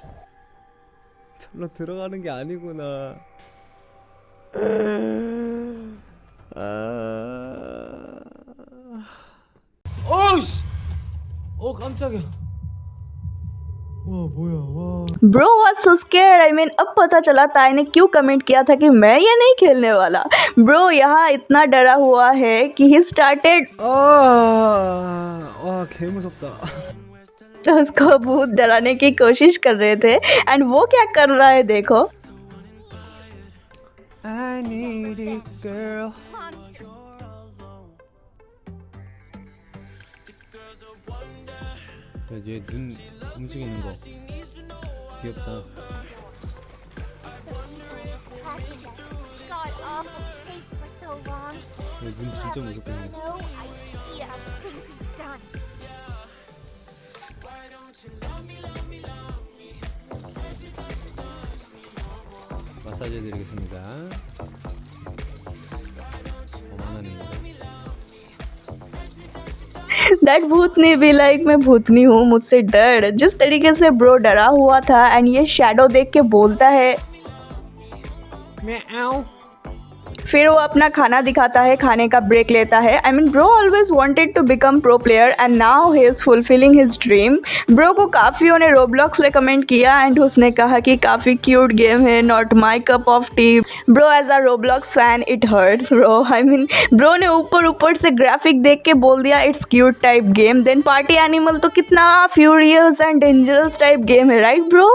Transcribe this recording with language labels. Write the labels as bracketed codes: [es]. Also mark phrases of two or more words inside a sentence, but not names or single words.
[ko] 절로 들어가는 게 아니구나. 어이씨! 깜짝이야. 뭐야. [en] Bro was so scared. [hi] अब पता चला ताई ने क्यों कमेंट किया था कि मैं ये नहीं खेलने वाला। ब्रो यहाँ इतना डरा हुआ है कि [en] he started [ko] 개 무섭다. [hi] तो उसको भूत डराने की कोशिश कर रहे थे एंड वो क्या कर रहा है देखो। [en] I need it, girl. [ko] 얘 눈 움직이는 거 귀엽다. 얘눈 진짜 무섭거든요. 마사지 해드리겠습니다. [hi] दैट भूतनी भी लाइक मैं भूतनी हूँ, मुझसे डर। जिस तरीके से ब्रो डरा हुआ था एंड ये शैडो देख के बोलता है फिर वो अपना खाना दिखाता है, खाने का ब्रेक लेता है। [en] I mean bro always wanted to become pro player and now he is fulfilling his dream. [hi] ब्रो को काफ़ियों ने रोब्लॉक्स रिकमेंड किया एंड उसने कहा कि काफ़ी क्यूट गेम है, [en] not my cup of tea. bro as a Roblox fan it hurts bro. I mean bro [hi] ने ऊपर से ग्राफिक देख के बोल दिया [en] it's cute type game, [hi] देन पार्टी एनिमल तो कितना [en] furious and dangerous type game [hi] है, [en] right bro?